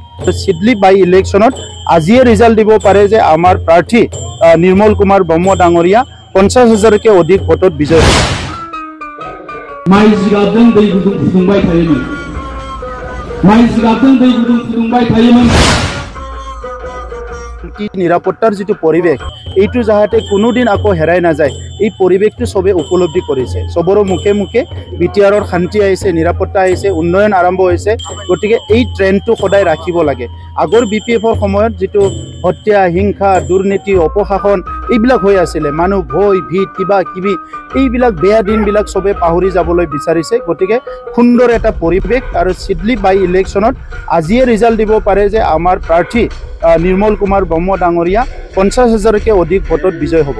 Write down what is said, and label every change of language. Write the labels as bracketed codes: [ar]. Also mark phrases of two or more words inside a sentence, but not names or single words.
[as] সিডলি [en] by electionত [as] আজিয়ে ৰিজাল্ট দিব পাৰে যে আমাৰ প্ৰাৰ্থী নিৰ্মল কুমাৰ ব্ৰহ্ম ডাঙৰীয়া 50,000কে অধিক ভোটত বিজয় হ'ব। [brx] माइ जिगाबजों दै गुदुं फुदुंबाय थायोमोन माइ जिगाबजों दै गुदुं फुदुंबाय थायोमोन [as] কি নিৰাপত্তাৰ যেটো পৰিবেশ এইটো যাহাতে কোনোদিন আকৌ হেৰাই না যায় এই পৰিবেশটো সবে উপলব্ধি কৰিছে সবৰ মুখে মুখে বিটিআৰৰ শান্তি আইছে নিৰাপত্তা আইছে উন্নয়ন আৰম্ভ হৈছে গতিকে এই ট্ৰেন্ডটো সদায় ৰাখিব লাগে আগৰ বিপিএফৰ সময়ত যেটো হত্যা হিংসা দুৰ্নীতি অপশাসন এইবিলাক হৈ আছিল মানুহ ভয় ভীত কিবা কিবি এইবিলাক বেয়া দিনবিলাক সবে পাহৰি যাবলৈ বিচাৰিছে গতিকে সুন্দৰ এটা পৰিবেশ আৰু সিডলি [en] by electionত [as] আজিয়ে ৰিজাল্ট দিব পাৰে যে আমাৰ প্ৰাৰ্থী নিৰ্মল কুমাৰ ব্ৰহ্ম ডাঙৰীয়া 50,000কে অধিক ভোটত বিজয় হ'ব।